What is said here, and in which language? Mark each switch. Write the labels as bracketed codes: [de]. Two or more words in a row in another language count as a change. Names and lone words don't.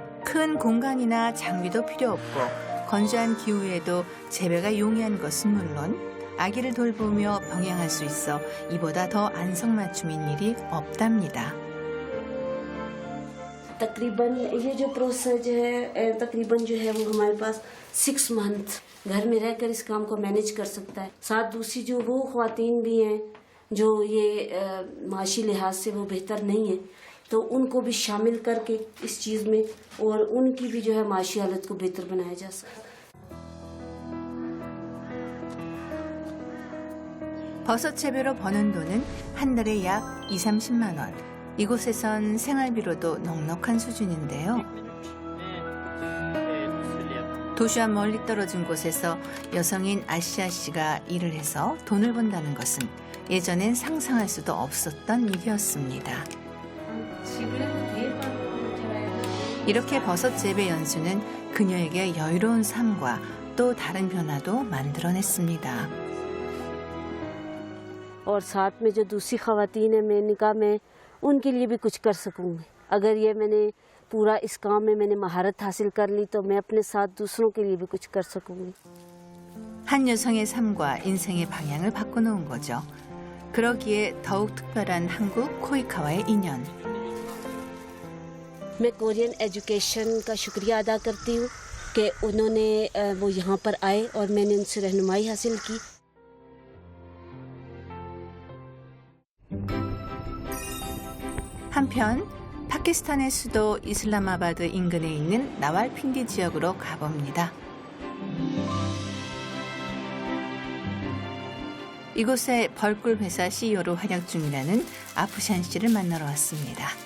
[ko] 큰 공간이나 장비도 필요 없고 건조한 기후에도 재배가 용이한 것은 물론 아기를 돌보며 병행할 수 있어 이보다 더 안성맞춤인 일이 없답니다. [ur] تقریباً یہ جو پروسیس ہے تقریباً جو ہے وہ ہمارے پاس 6 منتھ گھر میں رہ کر اس کام کو مینیج کر سکتا ہے. ساتھ دوسری جو وہ خواتین بھی ہیں جو یہ معاشی لحاظ سے وہ بہتر نہیں ہے تو ان کو بھی شامل کر کے اس چیز میں اور ان کی بھی جو ہے معاشی حالت کو بہتر بنایا جا سکتا ہے. [ko] 버섯 재배로 버는 돈은 한 달에 약 20-30만 원. 이곳에선 생활비로도 넉넉한 수준인데요. 도시와 멀리 떨어진 곳에서 여성인 아시아 씨가 일을 해서 돈을 번다는 것은 예전엔 상상할 수도 없었던 일이었습니다. 이렇게 버섯 재배 연수는 그녀에게 여유로운 삶과 또 다른 변화도 만들어냈습니다. [ur] اور ساتھ میں جو دوسری خواتین ہے میں نکاح میں ان کے لیے بھی کچھ کر سکوں گی. اگر یہ میں نے پورا اس کام میں میں نے مہارت حاصل کر لی تو میں اپنے ساتھ دوسروں کے لیے بھی کچھ کر سکوں گی. [ko] 한 여성의 삶과 인생의 방향을 바꿔놓은 거죠. 그러기에 더욱 특별한 한국 코이카와의 인연. [ur] میں [en] Korean education [ur] کا شکریہ ادا کرتی ہوں کہ انہوں نے وہ یہاں پر آئے اور میں نے ان سے رہنمائی حاصل کی. [ko] 한편 파키스탄의 수도 이슬라마바드 인근에 있는 나왈핀디 지역으로 가봅니다. 이곳에 벌꿀 회사 CEO로 활약 중이라는 아프샨 씨를 만나러 왔습니다.